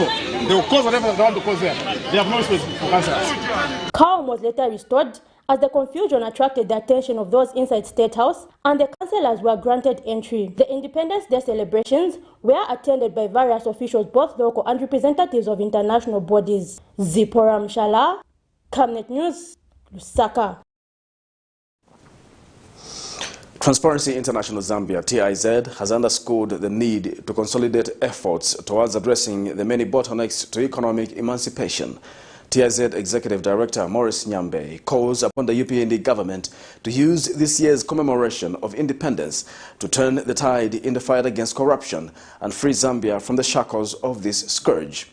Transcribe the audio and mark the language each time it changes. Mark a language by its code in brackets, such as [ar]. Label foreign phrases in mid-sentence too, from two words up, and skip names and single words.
[en] They will cause whatever they want to cause there. They have no space for councillors. Calm was later restored as the confusion attracted the attention of those inside State House and the councillors were granted entry. The Independence Day celebrations were attended by various officials, both local and representatives of international bodies. Zipporah Mshala, Camnet News, Lusaka. Transparency International Zambia, TIZ, has underscored the need to consolidate efforts towards addressing the many bottlenecks to economic emancipation. TIZ Executive Director Maurice Nyambe calls upon the UPND government to use this year's commemoration of independence to turn the tide in the fight against corruption and free Zambia from the shackles of this scourge.